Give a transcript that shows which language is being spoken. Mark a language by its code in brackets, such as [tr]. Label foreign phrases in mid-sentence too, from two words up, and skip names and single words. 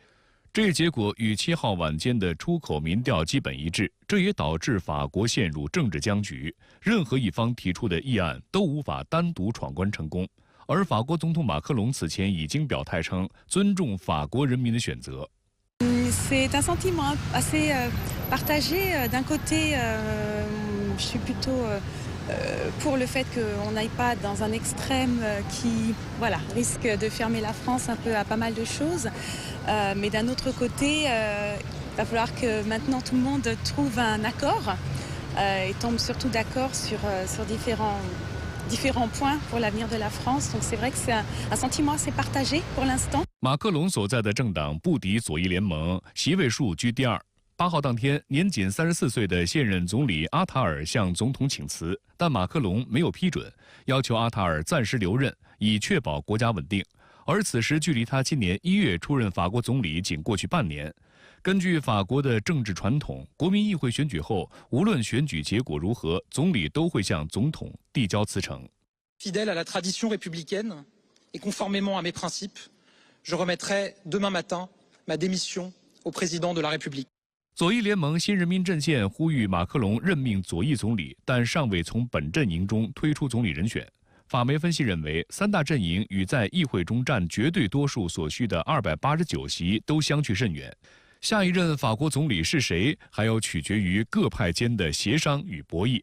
[zh] 这一结果与7号晚间的出口民调基本一致，这也导致法国陷入政治僵局。任何一方提出的议案都无法单独闯关成功。而法国总统马克龙此前已经表态称，尊重法国人民的选择。 [fr] C'est un sentiment assez partagé. D'un côté, je suis plutôt pour le fait qu'on n'aille pas dans un extrême qui risque de fermer la France un peu à pas mal de choses. Mais d'un autre côté, il va falloir que maintenant tout le monde trouve un accord et tombe surtout d'accord sur différents points pour l'avenir de la France. Donc c'est vrai que c'est un sentiment assez partagé pour l'instant. [zh] 马克龙所在的政党不敌左翼联盟，席位数居第2。8号当天，年仅34岁的现任总理阿塔尔向总统请辞，但马克龙没有批准，要求阿塔尔暂时留任，以确保国家稳定。而此时距离他今年1月出任法国总理仅过去半年。根据法国的政治传统，国民议会选举后，无论选举结果如何，总理都会向总统递交辞呈。 [fr] Fidèle à la tradition républicaine et conformément à mes principes, je remettrai demain matin ma démission au président de la République. [zh] 左翼联盟新人民阵线呼吁马克龙任命左翼总理，但尚未从本阵营中推出总理人选。法媒分析认为，3大阵营与在议会中占绝对多数所需的289席都相去甚远。下一任法国总理是谁，还要取决于各派间的协商与博弈。